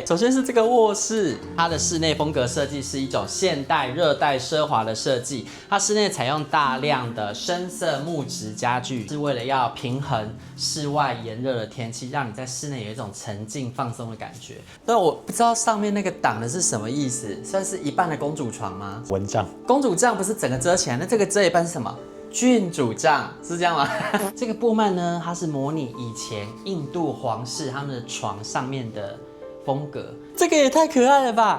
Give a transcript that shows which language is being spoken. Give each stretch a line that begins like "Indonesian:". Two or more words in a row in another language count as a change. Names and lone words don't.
Chinese: 首先是這個臥室，它的室內風格設計是一種現代熱帶奢華的設計。它室內採用大量的深色木質家具，是為了要平衡室外炎熱的天氣，讓你在室內有一種沉靜放鬆的感覺。但我不知道上面那個擋的是什麼意思，算是一半的公主床嗎？蚊帳。公主帳不是整個遮起來，那這個遮一半是什麼？郡主帳是這樣嗎？這個布幔呢，它是模擬以前印度皇室他們的床上面的風格，這個也太可愛了吧！